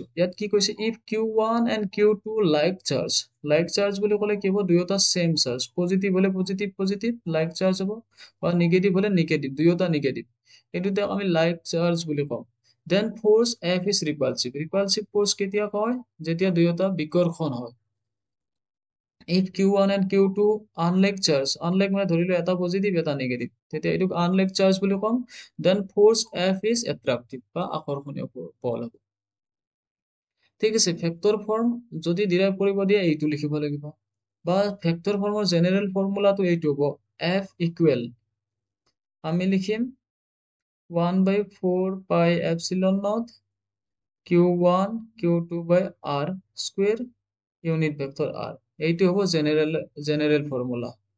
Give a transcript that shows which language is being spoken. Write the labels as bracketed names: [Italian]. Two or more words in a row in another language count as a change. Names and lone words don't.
[Assamese] ইয়াত কি কৈছে, [English] if Q1 and Q2 like charge [Assamese] বুলি ক'লে কি হ'ব, দুয়োটা [English] same charge, [Assamese] পজিটিভ হ'লে [English] positive positive like charge [Assamese] হ'ব, বা নিগেটিভ হ'লে নিগেটিভ, দুয়োটা নিগেটিভ, এইটোতে আমি [English] like charge [Assamese] বুলি কওঁ। [English] then force F is repulsive repulsive force [Assamese] কেতিয়া কয়, যেতিয়া দুয়োটা বিকৰ্ষণ হয়। [English] if Q1 and Q2 unlike charge, unlike [Assamese] মানে ধৰিলো এটা পজিটিভ এটা নিগেটিভ, তেতিয়া এইটোক [English] unlike charge [Assamese] বুলি ক'ম, [English] then force F is attractive [Assamese] বা আকৰ্ষণীয় বল হ'ব। ঠিক আছে, [English] vector form [Assamese] যদি ডিৰাইভ কৰিব দিয়ে, এইটো লিখিব লাগিব, বা [English] vector formৰ general formulaটো [Assamese] এইটো হ'ব, [English] F equal [Assamese] আমি লিখিম [English] 1/4 pi epsilon not Q1 Q2 by R square unit vector R, [Assamese] এইটো হ'ব [English] general formula.